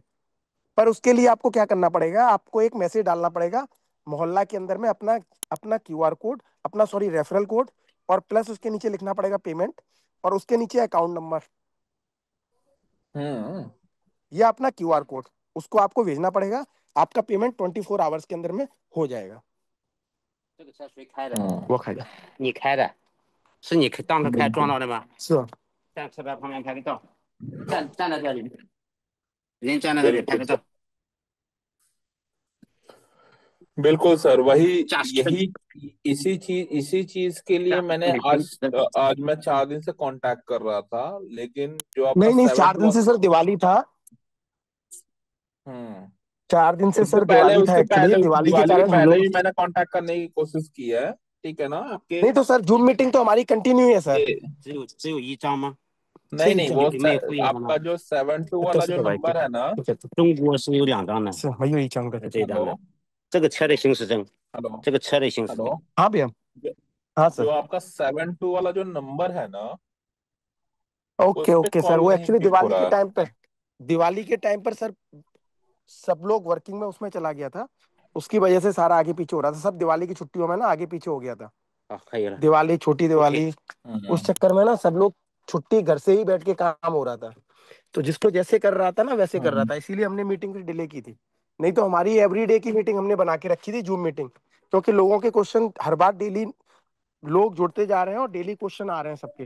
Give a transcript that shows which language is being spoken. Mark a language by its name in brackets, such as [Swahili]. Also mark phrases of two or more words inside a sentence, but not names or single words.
[Hindi] पर उसके लिए आपको क्या करना पड़ेगा, आपको एक मैसेज डालना पड़ेगा मोहल्ला के अंदर में, अपना अपना क्यूआर कोड, अपना सॉरी रेफरल कोड, और प्लस उसके नीचे लिखना पड़ेगा पेमेंट, और उसके नीचे अकाउंट नंबर हम्म। या अपना क्यूआर कोड, उसको आपको भेजना पड़ेगा। आपका पेमेंट 24 आवर्स के अंदर में हो जाएगा। [Chinese] 这个车谁开的？ हम्म। 我开的。你开的？是你当时开撞 [Hindi] बिल्कुल [Chinese] 到的吗？是啊。站车牌旁边拍个照，站在这里，人站在这里拍 [Hindi] बिल्कुल [Chinese] 个 [Hindi] सर। [Chinese] 照。 [Hindi] बिल्कुल सर, वही [Chinese] 驾驶 [Hindi] यही इसी चीज के लिए [Chinese] 驾 [Hindi] मैंने [Chinese] 你 [Hindi] आज आज मैं 4 दिन से कांटेक्ट कर रहा था, लेकिन जो आपका नहीं नहीं, सेवन 4 दिन टू। से सर दिवाली था। हम्म। 4 दिन से उसके सर पहले दिवाली था, उसके एक्चुअली पहले दिवाली के दिवाली के कारण हम पहले लोग। भी मैंने कांटेक्ट करने की कोशिश की है। ठीक है ना आपके नहीं तो सर जूम मीटिंग तो हमारी कंटिन्यू है सर। ये। [Chinese] 只有一张吗？ [Hindi] नहीं [Chinese] 是一 [Hindi] नहीं, [Chinese] 张。 [Hindi] वो [Chinese] 里面有会员号 [Hindi] आपका [Chinese] 吗？ [Hindi] जो 7-2 तो वाला जो [Chinese] 是吧， [Hindi] नंबर है ना। [Chinese] 中国是有2张的，是没有一张的。这张 [Hindi] हेलो [Chinese] 的。这个车的行驶证， [Hindi] हेलो [Chinese] 这个车的行驶 [Hindi] हेलो। [Chinese] 证。 [Hindi] हाँ भैया। जो, हाँ जो सर। आपका 7-2 वाला जो नंबर है ना, ओके उस पे ओके सर, कॉल वो नहीं एक्चुअली पिक हो दिवाली के रहा टाइम पे, दिवाली के टाइम पर सर सब लोग वर्किंग में उसमें चला गया था, उसकी वजह से सारा आगे पीछे हो रहा था। सब दिवाली की छुट्टियों में ना आगे पीछे हो गया था। [Chinese] 好，可以了。 [Hindi] दिवाली, छोटी [Chinese] OK， [Hindi] दिवाली, है। उस चक्कर में ना सब लोग छुट्टी, घर से ही बैठ के काम हो रहा था, तो जिसको जैसे कर रहा था ना वैसे कर रहा हम्म। था, इसीलिए हमने मीटिंग फिर डिले की थी। नहीं तो हमारी एवरीडे की मीटिंग हमने बना के रखी थी, जूम मीटिंग, क्योंकि लोगों के क्वेश्चन हर बार डेली लोग जुड़ते जा रहे हैं और डेली क्वेश्चन आ रहे हैं सबके।